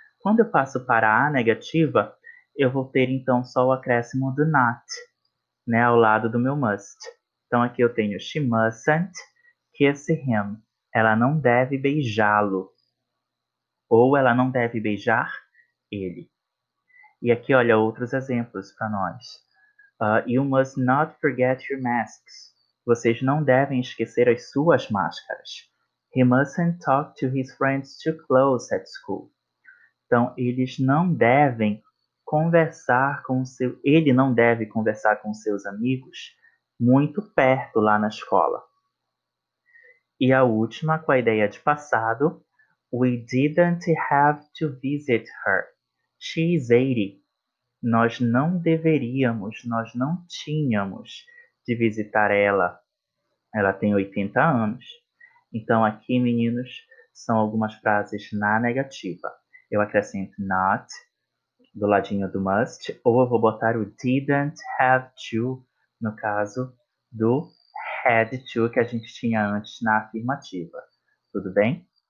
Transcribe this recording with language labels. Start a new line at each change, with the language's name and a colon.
Portuguese: Quando eu passo para a negativa, eu vou ter então só o acréscimo do not, né, ao lado do meu must. Então aqui eu tenho she mustn't kiss him. Ela não deve beijá-lo. Ou ela não deve beijar ele. E aqui, olha, outros exemplos para nós.
English: You must not forget your masks.
Portuguese: Vocês não devem esquecer as suas máscaras.
English: He mustn't talk to his friends too close at school.
Portuguese: Então, eles não devem conversar com seu, ele não deve conversar com seus amigos muito perto lá na escola. E a última, com a ideia de passado, we didn't have to visit her.
English: She's 80.
Portuguese: Nós não deveríamos, nós não tínhamos de visitar ela. Ela tem 80 anos. Então aqui, meninos, são algumas frases na negativa. Eu acrescento not do ladinho do must, ou eu vou botar o didn't have to, no caso do had to que a gente tinha antes na afirmativa. Tudo bem?